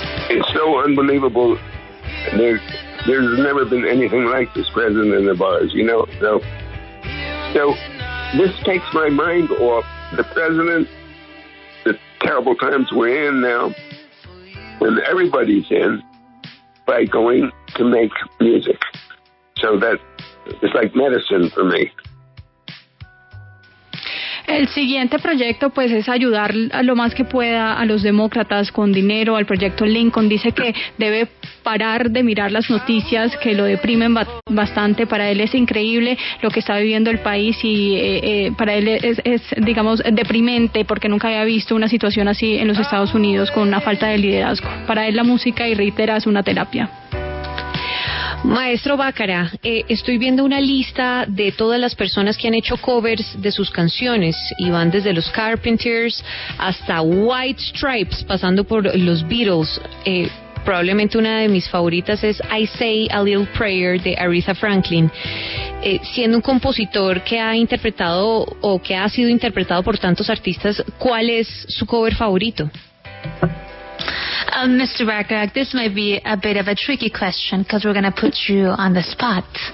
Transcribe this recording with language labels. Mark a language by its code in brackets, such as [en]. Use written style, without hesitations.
[en] It's so unbelievable. There's never been anything like this president of ours, So this takes my mind off the president, the terrible times we're in now, when everybody's in, by going to make music. So that it's like medicine for me. [es] El siguiente proyecto pues es ayudar a lo más que pueda a los demócratas con dinero, al proyecto Lincoln. Dice que debe parar de mirar las noticias que lo deprimen bastante. Para él es increíble lo que está viviendo el país y para él es digamos deprimente porque nunca había visto una situación así en los Estados Unidos con una falta de liderazgo. Para él la música, y reitera, es una terapia. Maestro Bacharach, estoy viendo una lista de todas las personas que han hecho covers de sus canciones y van desde los Carpenters hasta White Stripes, pasando por los Beatles. Probablemente una de mis favoritas es I Say a Little Prayer de Aretha Franklin. Siendo un compositor que ha interpretado o que ha sido interpretado por tantos artistas, ¿cuál es su cover favorito? [en] Mr. Bacharach, this might be a bit of a tricky question because we're going to put you on the spot.